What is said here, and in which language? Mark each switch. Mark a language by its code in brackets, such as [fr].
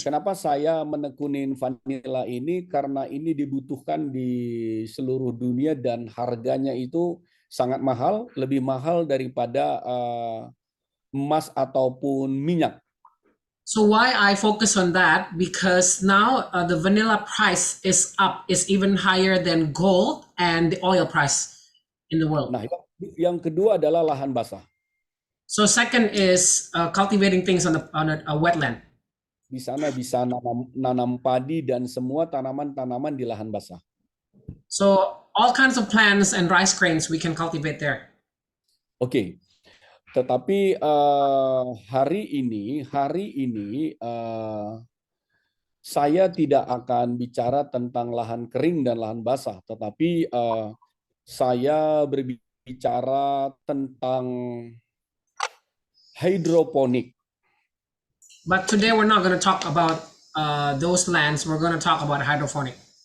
[id] Kenapa saya menekunin vanila ini? Karena ini dibutuhkan di seluruh dunia dan harganya itu sangat mahal, lebih mahal daripada emas ataupun minyak. [en] So why I focus on that? Because now the vanilla price is up, is even higher than gold and the oil price in the world. [id] Nah, yang kedua adalah lahan basah. [en] So second is cultivating things on a wetland. [id] Di sana bisa nanam padi dan semua tanaman-tanaman di lahan basah. [en] So all kinds of plants and rice grains we can cultivate there. Oke. [id] Tetapi hari ini saya tidak akan bicara tentang lahan kering dan lahan basah, tetapi saya berbicara tentang hidroponik. [en] But today we're not going to talk about those lands. We're going to talk about hydroponic.